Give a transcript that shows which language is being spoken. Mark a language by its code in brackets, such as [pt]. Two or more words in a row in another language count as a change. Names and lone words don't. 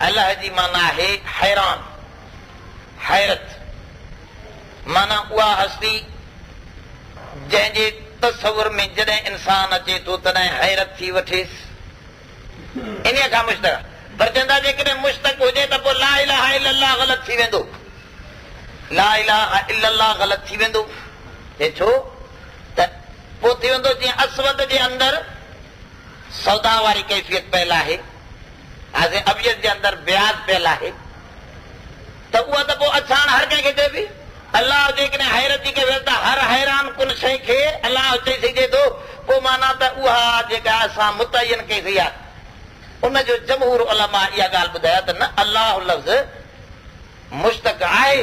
[sd] अल्लाह जी माना आहे हैरान, हैरत। माना उहा हस्ती जंहिंजे तसवुर में जॾहिं इंसान अचे थो तॾहिं हैरत थी वठेसि, इन खां मुश्तक़। पर चवंदा जेकॾहिं मुश्तक़ हुजे त पोइ [ar] لا إله إلا الله [sd] ग़लति थी वेंदो। [ar] لا إله إلا الله [sd] ग़लति थी वेंदो। हे छो त पोइ थी वेंदो जीअं असवद जे अंदरि सौदा वारी कैफ़ियत पियल आहे, हाज़े अबियत जे अंदरि ब्याज पियल आहे, त उहा त पोइ अछाण हर कंहिंखे चए पई। अल्लाह जेकॾहिं हैरत थी करे त हर हैरान कुन शइ खे अल्लाह चई सघे थो, पोइ माना त उहा जेका असां मुतयन कई आहे, उनजो जमहूर उलमा इहा ॻाल्हि ॿुधाया त न, अल्लाह लफ़्ज़ मुश्तक़ आहे।